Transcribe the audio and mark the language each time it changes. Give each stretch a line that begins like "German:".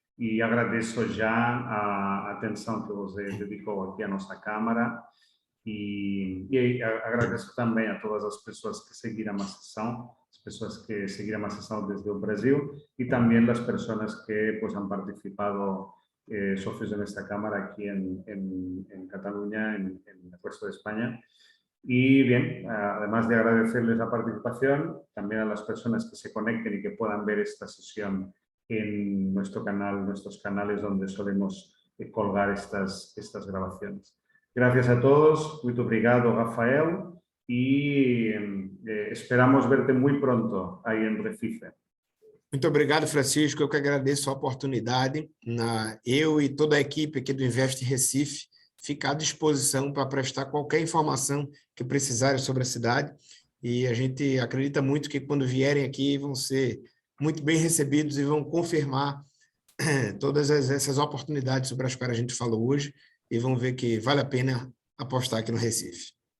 Portuguese: E agradeço já a atenção que você dedicou aqui à nossa Câmara, e agradeço também a todas as pessoas que seguiram a sessão, as pessoas que seguiram a sessão desde o Brasil, e também as pessoas que
Spanish: pues, han participado socios
Portuguese: nesta
Spanish: Cámara aquí en Cataluña, en el resto de España. Y bien, además de agradecerles la participación, también a las personas que se conecten y que puedan ver esta sesión en nuestro canal, nuestros canales donde solemos colgar estas grabaciones. Gracias a todos,
Portuguese: muito obrigado,
Spanish: Rafael, y esperamos verte muy pronto ahí en Recife.
Portuguese: Muito obrigado, Francisco. Eu que agradeço a oportunidade. Eu e toda a equipe aqui do Invest Recife fica à disposição para prestar qualquer informação que precisarem sobre a cidade. E a gente acredita muito que quando vierem aqui vão ser muito bem recebidos e vão confirmar todas essas oportunidades sobre as quais a gente falou hoje e vão ver que vale a pena apostar aqui no Recife.